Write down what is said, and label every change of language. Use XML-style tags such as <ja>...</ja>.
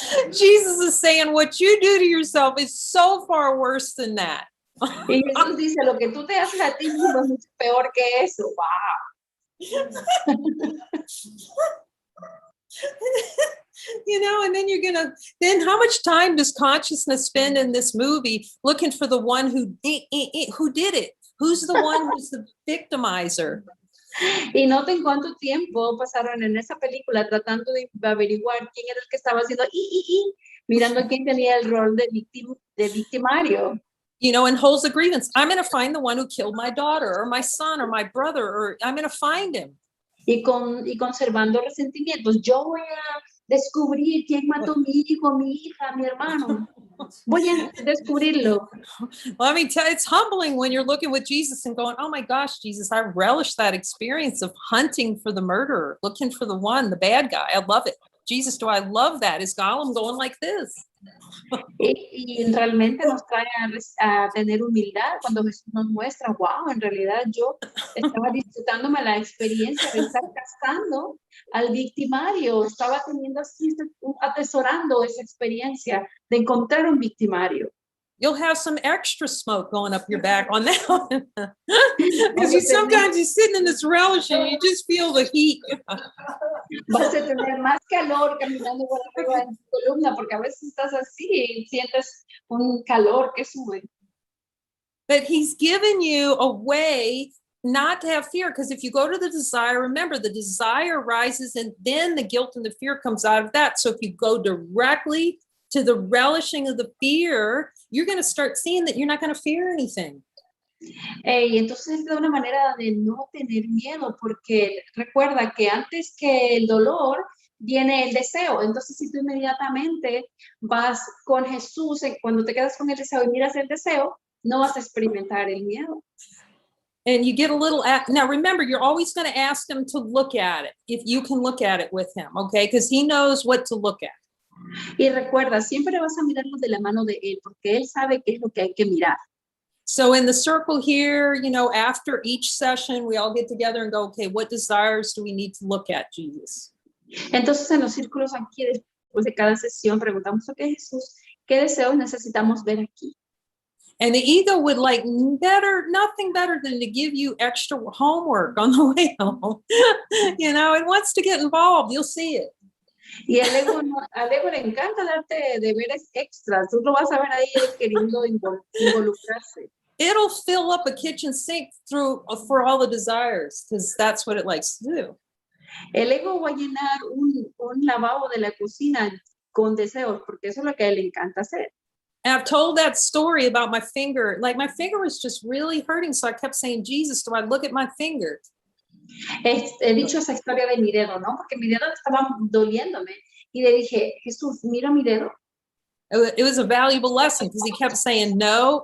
<en>Jesus is saying what you do to yourself is so far worse than that.</en> <es>y Jesús dice, lo que tú te haces a ti mismo es mucho peor que eso.</es> <en>Wow. You know, and then then how much time does consciousness spend in this movie looking for the one who did it? Who's the one who's the victimizer?</en> <es>Y noten cuánto tiempo pasaron en esa película tratando de averiguar quién era el que estaba haciendo mirando quién tenía el rol de victimario.</es> <en>You know, and holds the grievance. I'm going to find the one who killed my daughter or my son or my brother, or I'm going to find him.</en> <es>Y conservando resentimientos. Yo voy a descubrir quién mató a mi hijo, mi hija, mi hermano. Voy a descubrirlo.</es> <en>Well, I mean, it's humbling when you're looking with Jesus and going, oh my gosh, Jesus, I relish that experience of hunting for the murderer, looking for the bad guy. I love it. Jesus, do I love that? Is Gollum going like this?</en> <es>Y realmente nos trae a tener humildad cuando Jesús nos muestra, wow, en realidad yo estaba disfrutándome la experiencia de estar cazando al victimario, estaba teniendo así, atesorando esa experiencia de encontrar un victimario.</es> <en>You'll have some extra smoke going up your back on that one. Because sometimes you're sitting in this relish and you just feel the heat.</en> <es>Vas a tener más calor caminando por arriba en tu columna porque a veces estás así y sientes un calor que sube.</es> <en>But he's given you a way not to have fear, because if you go to the desire, remember the desire rises and then the guilt and the fear comes out of that. So if you go directly to the relishing of the fear, you're going to start seeing that you're not going to fear anything.</en> <es>Y entonces es de una manera de no tener miedo, porque recuerda que antes que el dolor viene el deseo. Entonces si tú inmediatamente vas con Jesús, cuando te quedas con el deseo y miras el deseo, no vas a experimentar el miedo.</es> <en>And you get a little, now remember, you're always going to ask him to look at it, if you can look at it with him, okay? Because he knows what to look at.</en> <es>Y recuerda, siempre vas a mirarlo de la mano de él, porque él sabe qué es lo que hay que mirar.</es> <en>So in the circle here, you know, after each session, we all get together and go, okay, what desires do we need to look at, Jesus?</en> <es>Entonces en los círculos aquí, después de cada sesión, preguntamos, ok, Jesús, ¿qué deseos necesitamos ver aquí?</es> <en>And the ego would like nothing better than to give you extra homework on the way home. You know, it wants to get involved. You'll see it.</en> <es>Y al ego le encanta darte deberes extras. Tú lo vas a ver ahí queriendo involucrarse.</es> <en>It'll fill up a kitchen sink for all the desires, because that's what it likes to do.</en> <es>El ego va a llenar un lavabo de la cocina con deseos, porque eso es lo que a él le encanta hacer.</es> <en>And I've told that story about my finger. Like my finger was just really hurting. So I kept saying, Jesus, do I look at my finger?</en> <es>He dicho esa historia de mi dedo, ¿no? Porque mi dedo estaba doliéndome. Y le dije, Jesús, mira mi dedo.</es> <en>It was a valuable lesson because he kept saying no.</en>